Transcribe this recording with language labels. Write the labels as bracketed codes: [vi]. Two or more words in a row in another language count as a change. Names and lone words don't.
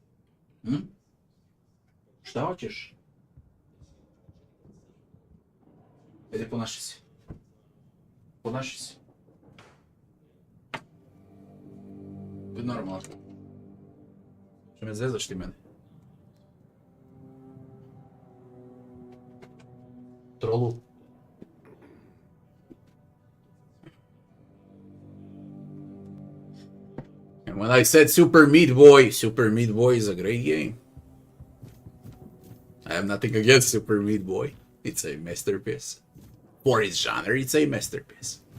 [sr] Šta hoćeš? Ajde, ponaši se. Ponaši se. Budi normalan. Što me zezaš ti mene? Trolu. [en] And when I said Super Meat Boy is a great game. I have nothing against Super Meat Boy. It's a masterpiece. For its genre, it's a masterpiece.